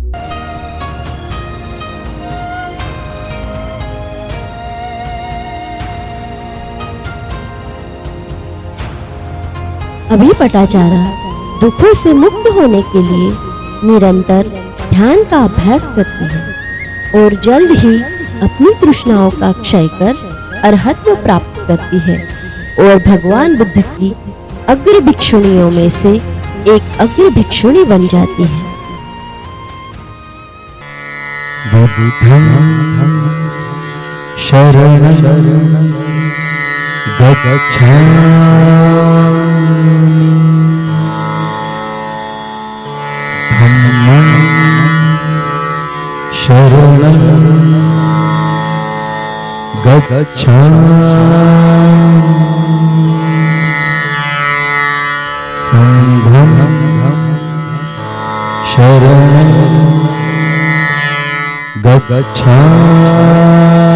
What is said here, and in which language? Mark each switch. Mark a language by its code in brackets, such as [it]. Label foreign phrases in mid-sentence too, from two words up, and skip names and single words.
[hi] अभी पटाचारा दुखों से मुक्त होने के लिए निरंतर ध्यान का अभ्यास करती है और जल्द ही अपनी तृष्णाओं का क्षय कर अरहत्व प्राप्त करती है और भगवान बुद्ध की अग्र भिक्षुणियों में से एक अग्र भिक्षुणी बन जाती है। [pi] बुद्धं शरणं गच्छामि, धम्मं शरणं गच्छामि, संघं शरणं गच्छामि।